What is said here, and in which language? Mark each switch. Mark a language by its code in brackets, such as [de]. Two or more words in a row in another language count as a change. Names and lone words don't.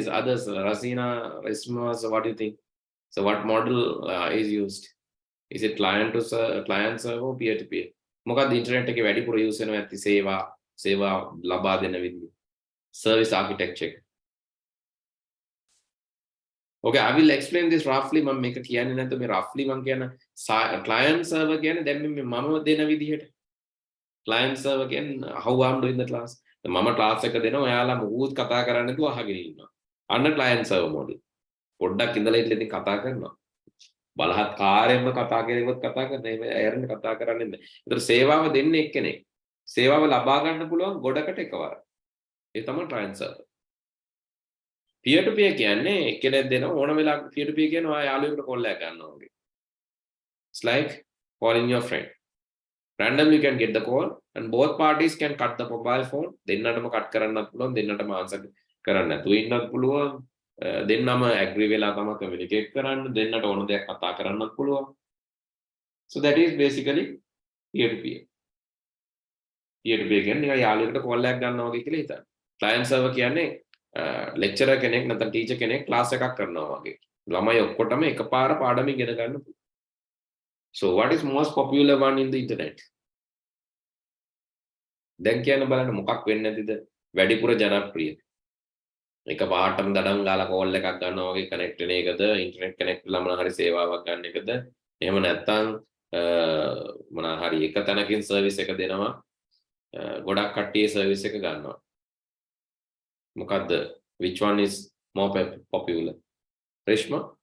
[en] Rasina, Resma, so what do you think? So what model is used? Is it client-server or peer-to-peer? [si] මොකක්ද internet එකේ වැඩිපුර use වෙනවා ඇති සේවා ලබා දෙන විදිය. [en] Service architecture. Okay, I will explain this roughly. [si] මම මේක කියන්නේ නැත්නම් මේ roughly මම කියන [en] client server [si] කියන්නේ දැන් මේ මම දෙන විදිහට. [en] Client server කියන්නේ how I'm doing the class. [si] මම class එක දෙනවා ඔයාලා මොකුත් කතා කරන්නේ නැතුව අහගෙන ඉන්නවා. අන්න [en] client server model. [si] පොඩ්ඩක් ඉඳලා ඉතින් කතා කරනවා. බලහත්කාරයෙන්ම කතා කරේවත් කතා කරන්නේ ඇරෙන්න කතා කරන්නේ නැහැ. ඒතර සේවාව දෙන්නේ එක්කෙනෙක්. සේවාව ලබා ගන්න පුළුවන් ගොඩකට එකවර. ඒ තමයි [en] client server. Peer to peer [si] කියන්නේ එක්කෙනෙක් දෙනවා ඕන වෙලාවක [en] peer to peer [si] කියන්නේ ඔයා යාළුවෙකුට කෝල් එකක් ගන්නවා වගේ. [en] It's like calling your friend. Randomly you can get the call and both parties can cut the mobile phone. [si] දෙන්නටම cut කරන්නත් පුළුවන් දෙන්නටම answer කරන්න නැතුව ඉන්නත් පුළුවන්. දෙන්නම agree වෙලා තමයි communicate කරන්න දෙන්නට ඕන දෙයක් කතා කරන්නත් පුළුවන්. [en] So that is basically peer to peer. Peer to peer [si] කියන්නේ නිකන් යාළුවෙකුට call එකක් ගන්නවා වගේ කියලා හිතන්න. [en] Client server [si] කියන්නේ lecturer කෙනෙක් නැත්නම් teacher කෙනෙක් class එකක් කරනවා වගේ. ළමයි ඔක්කොටම එකපාර පාඩම ඉගෙන ගන්න පුළුවන්. [en] So what is most popular one in the internet? [si] දැන් කියන්න බලන්න මොකක් වෙන්නේ නැතිද වැඩිපුර ජනප්‍රිය. එක පාටම දඩම් ගාලා කෝල් එකක් ගන්නවා වගේ කනෙක්ට් වෙන එකද [en] internet connect [si] වෙලා මොනවා හරි සේවාවක් ගන්න එකද එහෙම නැත්නම් මොනවා හරි එක තැනකින් සර්විස් එක දෙනවා ගොඩක් කට්ටිය සර්විස් එක ගන්නවා. මොකද්ද? [en] Which one is more popular? Reshma?